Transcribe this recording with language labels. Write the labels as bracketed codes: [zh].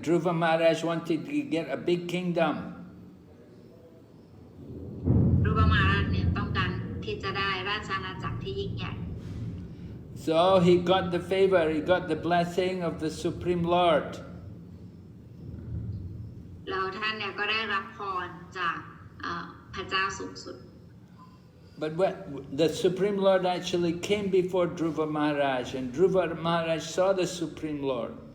[en] Dhruva Maharaj wanted to get a big kingdom. [th] ดรูบามหาราชเนี่ยต้องการที่จะได้ราชอาณาจักรที่ยิ่งใหญ่ [en] So he got the favor, he got the blessing of the Supreme Lord. [th] แล้วท่านเนี่ยก็ได้รับพรจากพระเจ้าสูงสุด [en] But the Supreme Lord actually came before Dhruva Maharaj, and Dhruva Maharaj saw the Supreme Lord.